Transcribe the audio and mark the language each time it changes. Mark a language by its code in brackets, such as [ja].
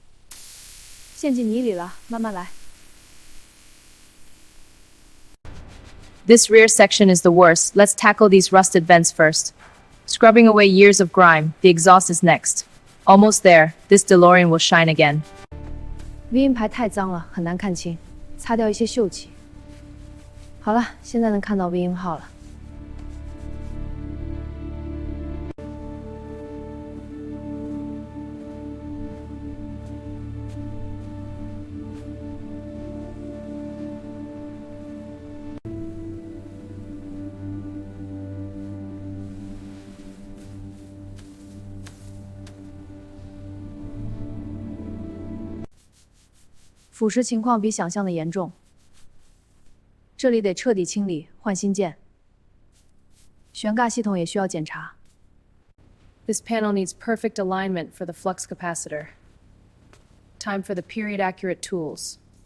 [zh] 陷进泥里了，慢慢来。 [en] This rear section is the worst. Let's tackle these rusted vents first. Scrubbing away years of grime, the exhaust is next. Almost there, this DeLorean will shine again. [zh] V 音牌太脏了，很难看清，擦掉一些锈迹。好了，现在能看到 V 音号了。腐蚀情况比想象的严重，这里得彻底清理，换新件。悬架系统也需要检查。 [en] This panel needs perfect alignment for the flux capacitor. Time for the period-accurate tools.